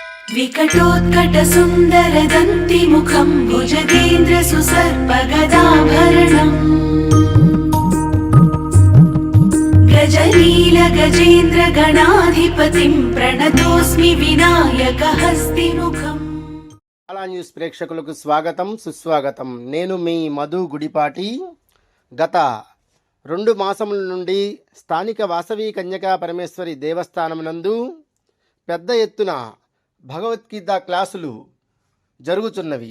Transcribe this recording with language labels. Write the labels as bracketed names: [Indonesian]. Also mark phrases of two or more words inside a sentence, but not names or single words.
[Sanskrit] विकटोत्कट सुंदर दंति मुखं भुजगेन्द्र सुसर्पगदाभरणम् गजनील गजेन्द्र गणाधिपतिं प्रणतोऽस्मि विनायक हस्तिमुखम्। [Telugu] అలా న్యూస్ ప్రేక్షకులకు స్వాగతం సుస్వాగతం. నేను మీ మధు గుడిపాటి. గత 2 మాసముల నుండి స్థానిక వాసవి కన్యకా పరమేశ్వరి దేవస్థానం నందు పెద్ద ఎత్తున భగవద్గీత క్లాసులు జరుగుతున్నవి.